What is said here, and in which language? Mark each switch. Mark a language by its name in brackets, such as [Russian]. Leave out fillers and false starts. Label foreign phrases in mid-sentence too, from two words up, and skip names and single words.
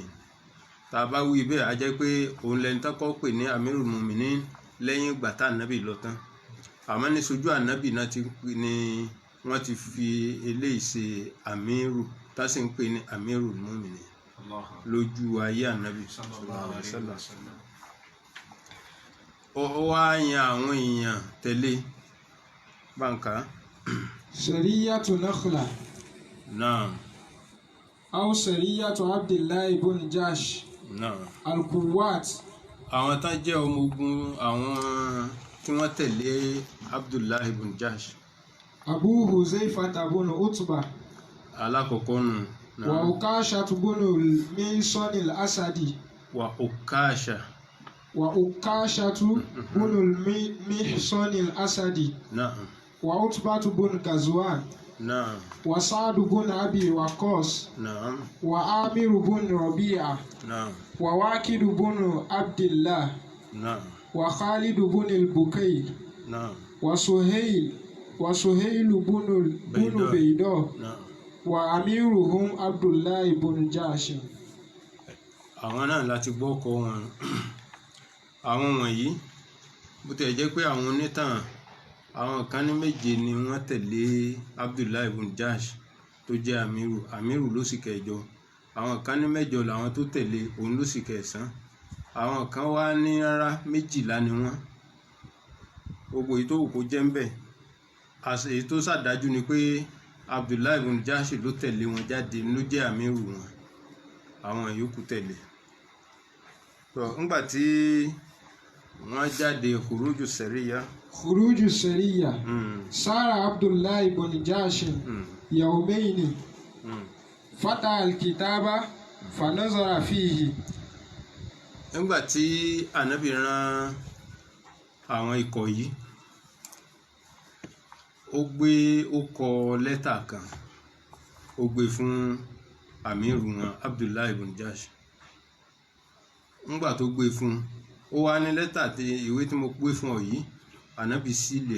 [Yoruba] Tá bá wí bẹ́ẹ̀ á jẹ́ pé òun lẹni tá kọ́kọ́ pè ní [Arabic] أمير المؤمنين [Yoruba] lẹ́yìn ìgbà tá ànábì lọ tán. Àmọ́ ní sojú ànábì náà ni wọ́n ti fi eléyìí ṣe àmírù tá sì ń pè ní [Arabic] أمير المؤمنين [Yoruba] lójú ayé ànábì [Arabic] صلى الله عليه وسلم. [Yoruba] Ó wá yan àwọn èèyàn tẹ̀lé báńkà. Sariyatu Nakhla. Naam. Aw Sariyatu Abdullahi ibn Jahsh. Naam. Al-Quwwat. Àwọn tá jẹ́ ọmọ ogun àwọn tí wọ́n tẹ̀lé Abdullahi ibn Jahsh. Abu Huzaifa ibn Utba. Alákọ̀ọ́kọ́ nù. Wa Ukasha ibn Mihsan al-Asadi. Wa Ukasha. Wa Ukasha ibn Mihsan al-Asadi. Naam. Wa Utba ibn Ghazwan. Naam. Wa Sa'd ibn Abi Waqqas. Naam. Wa Amir ibn Rabi'a. Naam. Wa Waqid ibn Abdillah. Naam. Wa Khalid ibn al-Bukayr. Naam. Wa Suhail ibn Bayda. Naam. [Arabic] وأميرهم عبد الله بن جحش. [Yoruba] Àwọn náà láti gbọ́ ọkọ̀ wọn. Àwọn wọ̀nyí bó tẹ̀ jẹ́ pé àwọn onítàn àwọn kan ní méje ni wọ́n tẹ̀lé Abdullahi ibn Jahsh tó jẹ́ àmírù ló sì kẹjọ. Àwọn kan ní mẹ́jọ làwọn tó tẹ̀lé, òun ló sì kẹsàn. Àwọn kan wá ní rárá 12 ni wọ́n. Gbogbo èyí tó wù kó jẹ́ ń bẹ̀. Èyí tó ṣàdájú ni pé Abdullahi ibn Jahsh ló tẹ̀lé wọn jáde, ló jẹ́ àmírù wọn. Àwọn yòókù tẹ̀lé. Nígbà tí wọ́n jáde [Arabic] خروج سرية. خروج سرية. سار عبد الله بن جحش يومين. فتح الكتاب فنظر فيه. [Yoruba] Nígbà tí ànábì rán àwọn ikọ̀ yìí, ó kọ lẹ́tà kan, ó gbé fún àmírù wọn Abdullahi ibn Jahsh. Nígbà tó gbé fún, ó wá ní lẹ́tà tí ìwé tí mo gbé fún ọ yìí, ànábì sílẹ̀.